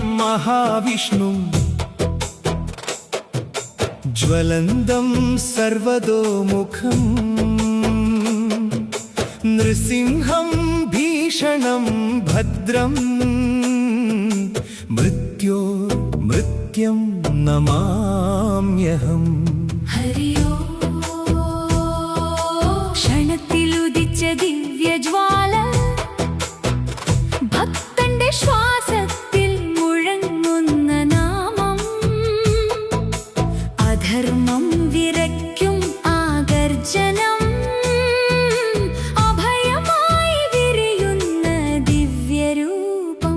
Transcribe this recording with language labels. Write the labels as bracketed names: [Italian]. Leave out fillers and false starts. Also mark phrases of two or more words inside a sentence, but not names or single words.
[Sanskrit] महाविष्णुं ज्वलन्तं सर्वतोमुखं नृसिंहं भीषणं भद्रं मृत्युं नमाम्यहम् हरि ओम [Malayalam] ക്ഷണത്തിലുദിച്ച ദിവ്യജ്വാല ഭക്തന്റെ ശ്വാസത്തിൽ മുഴങ്ങുന്ന നാമം അധർമ്മം വിറയ്ക്കും ആഗർജനം അഭയമായി വിരിയുന്ന ദിവ്യരൂപം